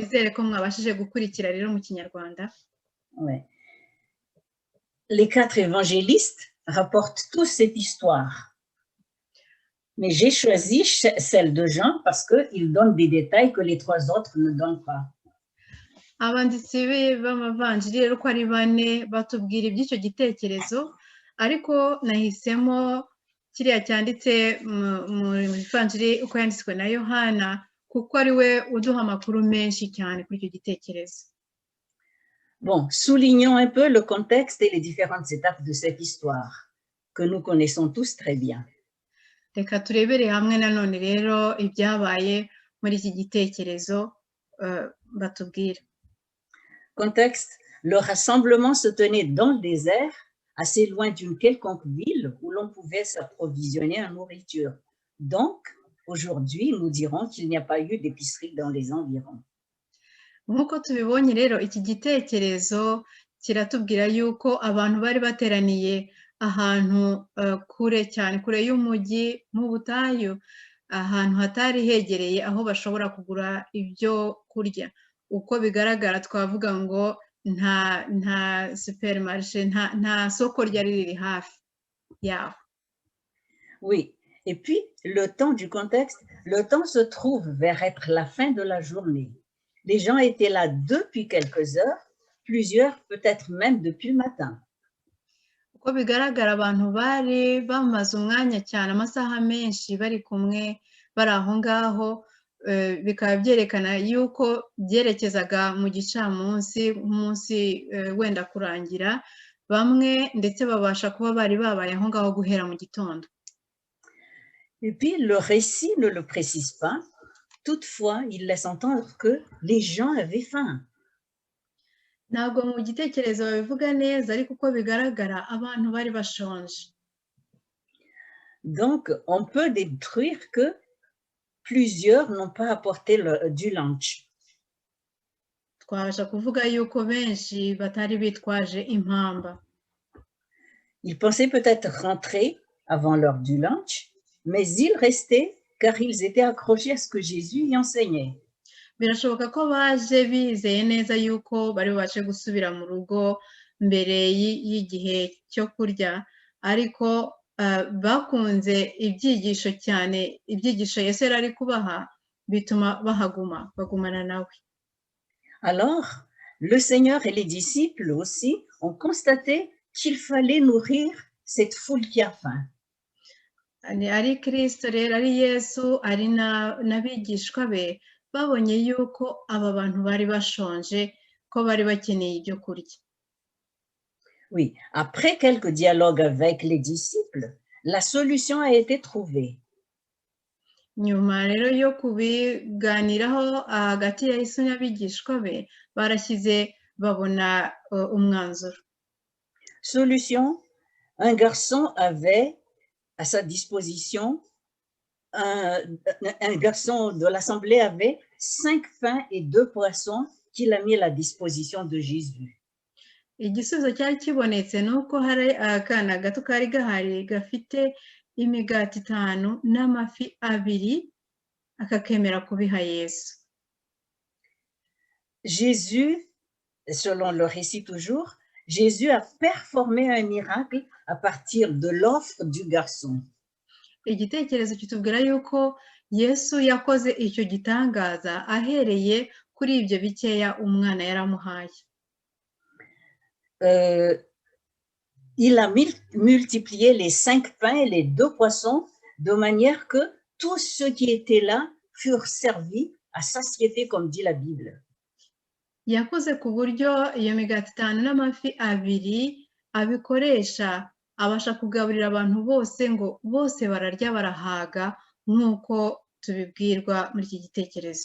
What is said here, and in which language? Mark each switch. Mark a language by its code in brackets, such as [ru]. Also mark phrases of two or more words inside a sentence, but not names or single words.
[fr] ouais. Les 4 évangélistes rapportent tous cette histoire. Mais j'ai choisi celle de Jean parce qu'il donne des détails que les 3 autres ne donnent pas. [rw] Abanditsi b'amavanjiri rero ko ari 4 batubwira iby'icyo gitekerezo, ariko nahisemo kiriya cyanditse mu ivanjiri uko yanditswe na Yohana kuko ari we uduha amakuru menshi cyane kuri icyo gitekerezo. [fr] Bon, soulignons un peu le contexte et les différentes étapes de cette histoire. que nous connaissons tous très bien. [rw] reka turebere hamwe nanone rero ibyabaye muri iki gitekerezo batubwira. [fr] Contexte, le rassemblement se tenait dans le désert, assez loin d'une quelconque ville où l'on pouvait s'approvisionner en nourriture. Donc, aujourd'hui, nous dirons qu'il n'y a pas eu d'épicerie dans les environs. [rw] Nk'uko tubibonye rero iki gitekerezo kiratubwira yuko abantu bari bateraniye ahantu kure cyane, kure y'umujyi mu butayu, ahantu hatari hegereye aho bashobora kugura ibyo kurya. Uko bigaragara twavuga ngo nta supermarché, nta soko ryari riri hafi yaho. [fr] Oui, et puis le temps du contexte, le temps se trouve vers être la fin de la journée. Les gens étaient là depuis quelques heures, plusieurs peut-être même depuis le matin. [rw] Uko bigaragara abantu bari bamaze umwanya cyane, amasaha menshi bari kumwe, bari aho ngaho, bikaba byerekana yuko byerekezaga mu gicamunsi, umunsi wenda kurangira, bamwe ndetse babasha kuba bari babaye aho ngaho guhera mu gitondo. [fr] Et puis le récit ne le précise pas, toutefois il laisse entendre que les gens avaient faim. [rw] Ntabwo mu gitekerezo babivuga neza, ariko uko bigaragara abantu bari bashonje. [fr] Donc on peut déduire que plusieurs n'ont pas apporté du lunch. [rw] Twabasha kuvuga yuko benshi batari bitwaje impamba. [fr] Ils pensaient peut-être rentrer avant l'heure du lunch, mais ils restaient car ils étaient accrochés à ce que Jésus y enseignait. [rw] Birashoboka ko baje bizeye neza yuko bari bubashe gusubira mu rugo mbere y'igihe cyo kurya, ariko bakunze ibyigisho cyane, ibyigisho Yesu yari ari kubaha bituma bagumana nawe. [fr] Alors, le Seigneur et les disciples aussi ont constaté qu'il fallait nourrir cette foule qui a faim. [rw] Ari Kristo rero, ari Yesu, ari n'abigishwa be, babonye yuko aba bantu bari bashonje, ko bari bakeneye ibyo kurya. [fr] Oui, après quelques dialogues avec les disciples, la solution a été trouvée. [rw] Nyuma rero yo kubiganiraho hagati ya Yesu n'abigishwa be, barashyize babona umwanzuro. [fr] Solution, un garçon avait à sa disposition, un garçon de l'assemblée avait 5 pains et 2 poissons qu'il a mis à la disposition de Jésus. [rw] Igisubizo cyari kibonetse nuko hari akana gato kari gahari gafite imigati 5 n'amafi 2 akakemera kubiha Yesu. [fr] Jésus, selon le récit toujours, Jésus a performé un miracle à partir de l'offre du garçon. [rw] Igitekerezo kitubwira yuko Yesu yakoze icyo gitangaza ahereye kuri ibyo bikeya umwana yaramuhaye. [fr] Il a multiplié les 5 pains et les 2 poissons de manière que tous ceux qui étaient là furent servis à satiété, comme dit la Bible. [rw] Yakoze ku buryo iyo migati 5 n'amafi 2 abikoresha abasha kugaburira abantu bose, ngo bose bararya barahaga nk'uko tubibwirwa muri iki gitekerezo.